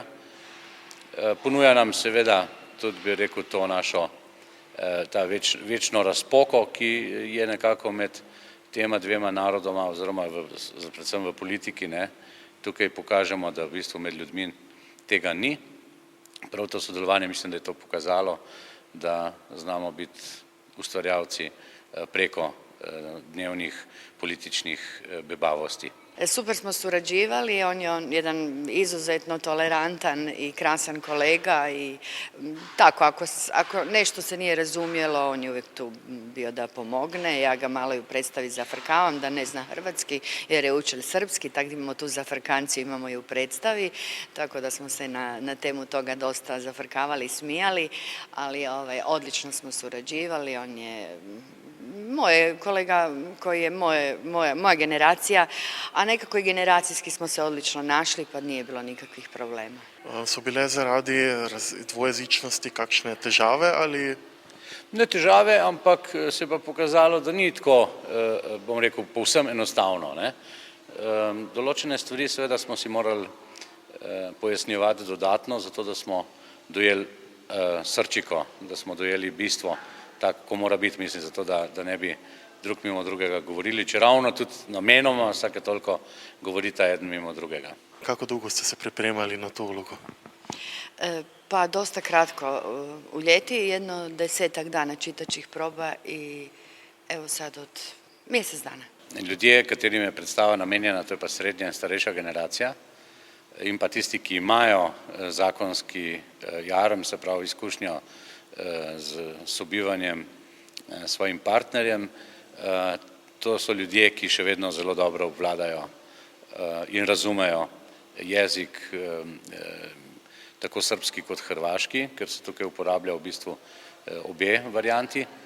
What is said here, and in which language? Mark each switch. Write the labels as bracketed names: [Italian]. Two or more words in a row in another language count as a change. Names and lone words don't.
[Slovenian] Ponuja nam seveda tudi, bi rekel, to našo ta večno razpoko, ki je nekako med tema dvema narodoma oziroma predvsem v politiki, ne. Tukaj pokažemo, da v bistvu med ljudmi tega ni. Prav to sodelovanje mislim, da je to pokazalo, da znamo biti ustvarjalci preko dnevnih političnih bebavosti. [Croatian] Super smo surađivali, on je jedan izuzetno tolerantan i krasan kolega i tako, ako nešto se nije razumjelo, on je uvijek tu bio da pomogne. Ja ga malo i u predstavi zafrkavam da ne zna hrvatski jer je učil srpski, tako da imamo tu zafrkanciju, imamo i u predstavi, tako da smo se na temu toga dosta zafrkavali i smijali, ali odlično smo surađivali, on je moj kolega koji je moja generacija, a nekako i generacijski smo se odlično našli pa nije bilo nikakvih problema. [Slovenian] So bile zaradi dvojezičnosti kakšne težave ali? Ne težave, ampak se je pa pokazalo, da ni tako, bom rekel, povsem enostavno, ne. Določene stvari seveda smo si morali pojasnjevati dodatno, zato da smo dojeli srčiko, da smo dojeli bistvo, tako, ko mora biti, mislim, zato da ne bi drug mimo drugega govorili, če ravno tudi namenoma vsake toliko govorita eden mimo drugega. Kako dolgo ste se pripremali na to vlogo? [Croatian] Pa dosta kratko. U ljeti jedno 10 dana čitačih proba i evo sad od mjesec dana. [Slovenian] Ljudje, katerim je predstava namenjena, to je pa srednja in starejša generacija, in pa tisti, ki imajo zakonski jarem, se pravi izkušnjo z sobivanjem s svojim partnerjem. To so ljudje, ki še vedno zelo dobro obvladajo in razumejo jezik, tako srbski kot hrvaški, ker se tukaj uporablja v bistvu obe varianti.